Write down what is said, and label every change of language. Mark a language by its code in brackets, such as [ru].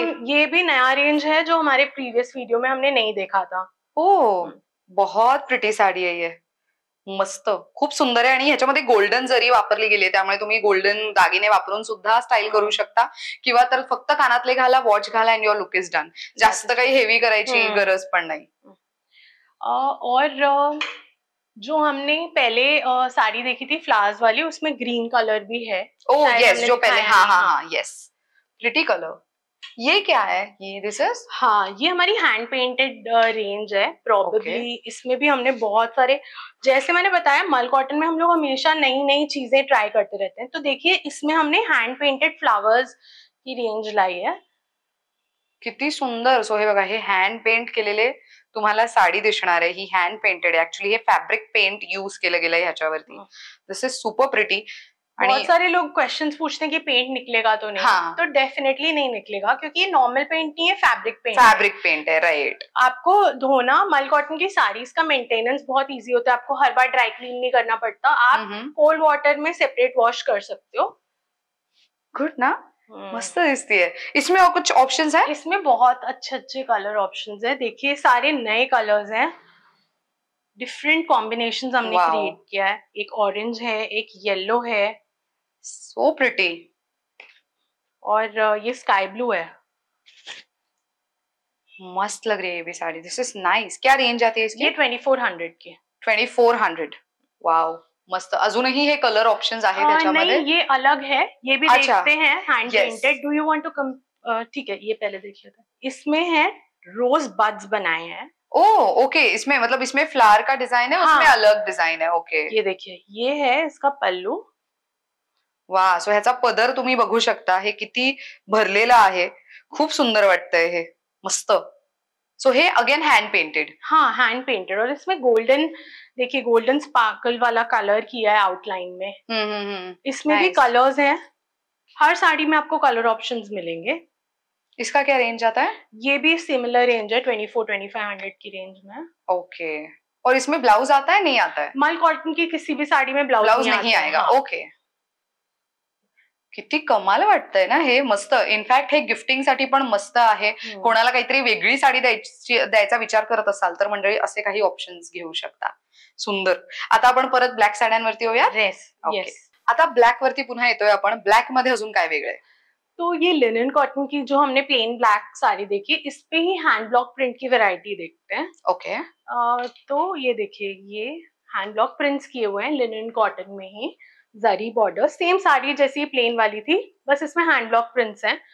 [hi] ये भी नया रेंज है जो हमारे प्रीवियस वीडियो में हमने नहीं देखा था। [mr] बहुत प्रिटी साडी आहे ये, मस्त, खूप सुंदर आहे, आणि ह्याच्यामध्ये गोल्डन जरी वापरली गेली, त्यामुळे तुम्ही गोल्डन दागिने वापरून सुद्धा स्टाईल करू शकता, किंवा तर फक्त कानातले घाला, वॉच घाला [en] And your look is done. [mr] जास्त काही हेवी करायची गरज पण नाही. [hi] और जो हमने पहले साड़ी देखी थी फ्लावर्स वाली, उसमें ग्रीन कलर भी है। यस, जो पहले, हाँ, यस, प्रिटी कलर। ये क्या है? ये दिस इज, हाँ, ये हमारी हैंड पेंटेड रेंज है प्रोबेबली। इसमें भी हमने बहुत सारे, जैसे मैंने बताया मल कॉटन में हम लोग हमेशा नई नई चीजें ट्राई करते रहते हैं, तो देखिए इसमें हमने हैंड पेंटेड फ्लावर्स की रेंज लाई है। [mr] किती सुंदर. सो हे बघा, हे हँड पेंट केलेले तुम्हाला साडी दिसणार आहे, ही हँड पेंटेड आहे. ऍक्च्युली हे फॅब्रिक पेंट यूज केलं गेलंय ह्याच्यावरती. [en] This is super pretty. [hi] बहुत सारे लोग क्वेश्चंस पूछते हैं कि पेंट निकलेगा तो नहीं, तो डेफिनेटली नहीं निकलेगा, क्योंकि ये नॉर्मल पेंट नहीं है, फैब्रिक पेंट है, राइट। आपको धोना, मल कॉटन की साड़ीज का मेंटेनेंस बहुत इजी होता है, आपको हर बार ड्राई क्लीन नहीं करना पड़ता, आप कोल्ड वाटर में सेपरेट वॉश कर सकते हो। गुड ना, मस्त दिखती है। इसमें और कुछ ऑप्शंस है? इसमें बहुत अच्छे अच्छे कलर ऑप्शंस है, देखिए सारे नए कलर्स हैं, डिफरेंट कॉम्बिनेशंस हमने क्रिएट किया है। एक ऑरेंज है, एक येलो है, सो प्रिटी, और ये स्काई ब्लू है। मस्त लग रही है ये भी साड़ी। [en] This is nice. [hi] क्या रेंज आती है इसकी? ये 2400 की। [mr] 2400, वाव, मस्त. अजूनही हे कलर ऑप्शंस आहेत त्याच्यामध्ये? [hi] नहीं, ये अलग है, ये भी देखते हैं, hand painted. [en] do you want to [hi] ठीक है, ये पहले देख लेते हैं। इसमें है रोज बड्स बनाए हैं। ओके, इसमें मतलब इसमें फ्लावर का डिजाइन है, उसमें अलग डिजाइन है. [en] okay, [hi] ये देखिए, ये है इसका पल्लू। [mr] वा, सो ह्याचा पदर तुम्ही बघू शकता, हे किती भरलेला आहे, खूप सुंदर वाटतंय हे, मस्त. सो हे अगेन हैंड पेंटेड? [hi] हाँ, हैंड पेंटेड, और इसमें गोल्डन, देखिए गोल्डन स्पार्कल वाला कलर किया है आउटलाइन में। इसमें भी कलर्स हैं, हर साड़ी में आपको कलर ऑप्शंस मिलेंगे। इसका क्या रेंज आता है? ये भी सिमिलर रेंज है, 2400-2500 की रेंज में। ओके, और इसमें ब्लाउज आता है, नहीं आता है? मल कॉटन की किसी भी साड़ी में ब्लाउज नहीं आएगा। [mr] ओके, किती कमाल वाटतंय ना हे, मस्त. इनफॅक्ट हे गिफ्टिंग साठी पण मस्त आहे. कोणाला काहीतरी वेगळी साडी द्यायचा विचार करत असाल तर मंडळी असे काही ऑप्शन्स घेऊ शकता. सुंदर. आता आपण परत ब्लॅक साड्यांवरती येऊया. आता ब्लॅक वरती पुन्हा येतोय आपण. ब्लॅक मध्ये अजून काय वेगळं आहे? [hi] तो ये लिनन कॉटन की जो हमने प्लेन ब्लैक साड़ी देखी, इस पे ही हैंड ब्लॉक प्रिंट की वैरायटी देखते हैं। [en] okay, [hi] तो ये देखिए, ये हैंड ब्लॉक प्रिंट्स किए हुए हैं लिनन कॉटन में ही, जरी बॉर्डर, सेम साड़ी जैसी प्लेन वाली थी, बस इसमें हैंड ब्लॉक प्रिंट्स हैं।